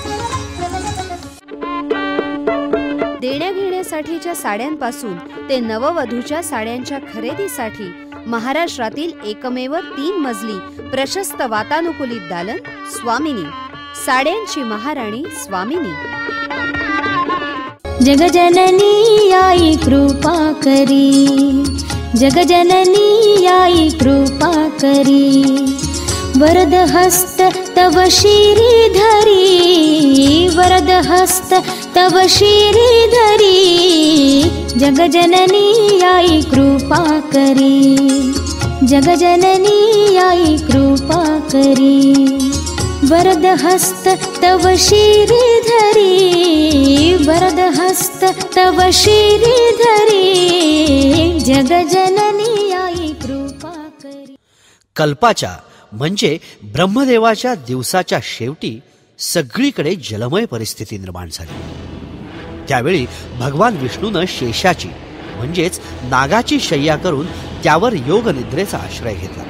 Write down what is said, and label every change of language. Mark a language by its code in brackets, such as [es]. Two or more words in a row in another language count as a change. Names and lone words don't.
[mr] देण्याघेण्यासाठीच्या साड्यांपासून ते नववधूच्या साड्यांच्या खरेदीसाठी महाराष्ट्रातील एकमेव 3 मजली प्रशस्त वातानुकूलित दालन स्वामिनी. साड्यांची महाराणी स्वामिनी. जगजननी आई कृपा करी, जगजननी आई कृपा करी, वरद हस्त तव श्रीधरी, वरद हस्त तव श्रीधरी, जगजननी आई कृपा करी, जगजननी आई कृपा करी, वरद हस्त तव श्रीधरी, वरद हस्त तव श्रीधरी, जगजननी आई कृपा करी. कल्पाच्या म्हणजे ब्रह्मदेवाच्या दिवसाच्या शेवटी सगळीकडे जलमय परिस्थिती निर्माण झाली. त्यावेळी भगवान विष्णूनं शेषाची म्हणजेच नागाची शय्या करून त्यावर योग निद्रेचा आश्रय घेतला.